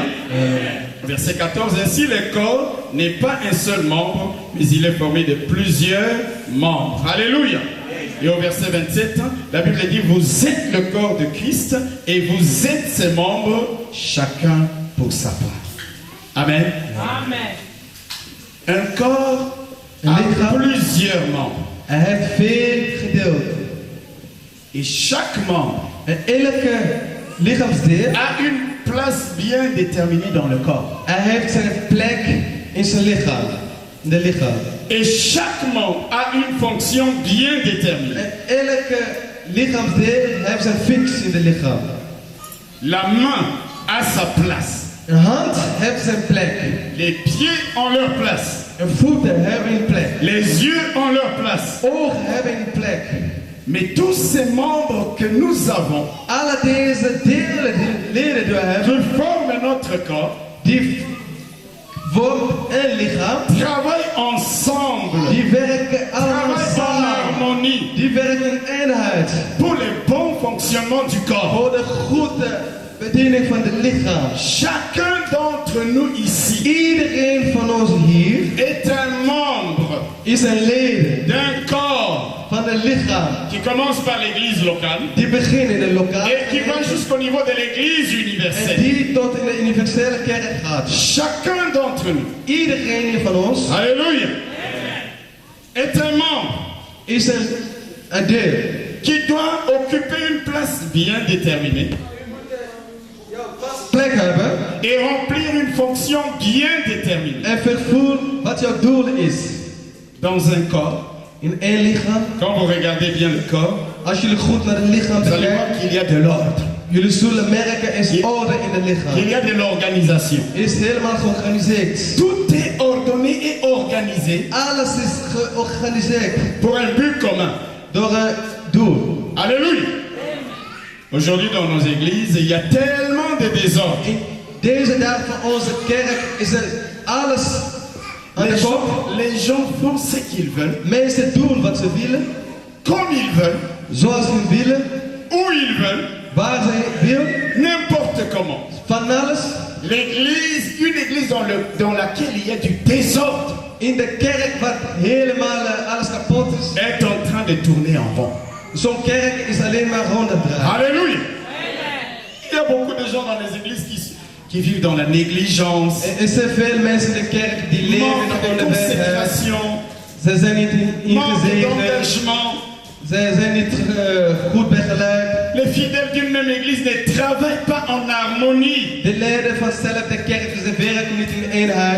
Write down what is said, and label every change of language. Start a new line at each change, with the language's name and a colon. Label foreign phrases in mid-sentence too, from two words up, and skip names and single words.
French: Verset 14, ainsi le corps n'est pas un seul membre, mais il est formé de plusieurs membres. Alléluia. Et au verset 27, la Bible dit, vous êtes le corps de Christ et vous êtes ses membres, chacun pour sa part. Amen. Amen. Un corps a plusieurs membres.
Dutch: Hij heeft veel gedeelten.
French: Et chaque membre
Dutch: En elke lichaamsdeel,
French: a une place bien déterminée dans le corps.
Dutch: hij heeft zijn plek in zijn lichaam. In de lichaam.
French: Et chaque membre a une fonction bien déterminée.
Dutch: En elke lichaamsdeel heeft zijn fix in de lichaam.
French: La main a sa place.
Dutch: Een hand heeft zijn plek.
French: Les pieds ont leur place.
Dutch: En voeten hebben een plek.
French: Les yeux ont leur place.
Dutch: Ogen hebben een plek.
French: Mais tous ces membres que nous avons,
Dutch: Alle deze delen, die leden die we hebben,
French: qui forment notre corps,
Dutch: die vormen een lichaam.
French: travaillent ensemble,
Dutch: Die werken allemaal
French: travaillent en
Dutch: samen.
French: harmonie
Dutch: Die werken in eenheid.
French: pour le bon fonctionnement du corps.
Dutch: Voor de goede bediening van het lichaam.
French: Chacun d'entre nous ici
Dutch: Iedereen van ons hier
French: est un membre
Dutch: is een leden
French: d'un corps
Dutch: van het lichaam.
French: qui commence par l'église locale
Dutch: Die beginnen in de lokale
French: et qui va
Dutch: gemeente
French: jusqu'au niveau de l'église
Dutch: en
French: universelle.
Dutch: die tot in de universele kerk gaat.
French: Chacun d'entre nous,
Dutch: Iedereen hier van ons
French: alléluia, est un membre
Dutch: is een deel.
French: qui doit occuper une place bien déterminée
Dutch: Plek hebben
French: et remplir une fonction bien déterminée
Dutch: en vervoer wat jouw doel is.
French: dans un corps.
Dutch: In één lichaam.
French: Quand vous regardez bien le corps,
Dutch: Als jullie goed naar het lichaam
French: vous allez voir
Dutch: kijken,
French: qu'il y a de l'ordre,
Dutch: jullie zullen merken er is orde in het lichaam.
French: qu'il y a de l'organisation.
Dutch: Is helemaal georganiseerd.
French: Tout est ordonné et organisé
Dutch: Alles is georganiseerd
French: pour un but commun.
Dutch: door een doel.
French: Alléluia. Aujourd'hui dans nos églises, il y a tellement de désordre.
Dutch: In deze dag van onze kerk is er alles aan de kop.
French: Les gens font ce qu'ils veulent,
Dutch: Mensen doen wat ze willen,
French: comme ils veulent,
Dutch: zoals ze willen,
French: où ils veulent,
Dutch: waar ze willen,
French: n'importe comment.
Dutch: van alles.
French: L'église, une église dans laquelle il y a du désordre,
Dutch: In de kerk wat helemaal alles kapot is.
French: est en train de tourner en rond.
Dutch: Zo'n kerk is alleen maar rond het draaien.
French: Alléluia.
Dutch: Il y a beaucoup de gens dans les églises qui vivent dans la négligence, Er zijn veel mensen in de kerk die leven
French: manque de
Dutch: onder de wet.
French: consécration,
Dutch: Ze zijn niet
French: manque
Dutch: ingezegend.
French: d'engagement.
Dutch: Ze zijn niet goed begeleid.
French: Les fidèles d'une même église ne travaillent pas en harmonie.
Dutch: De leden van dezelfde kerk, ze werken niet in eenheid.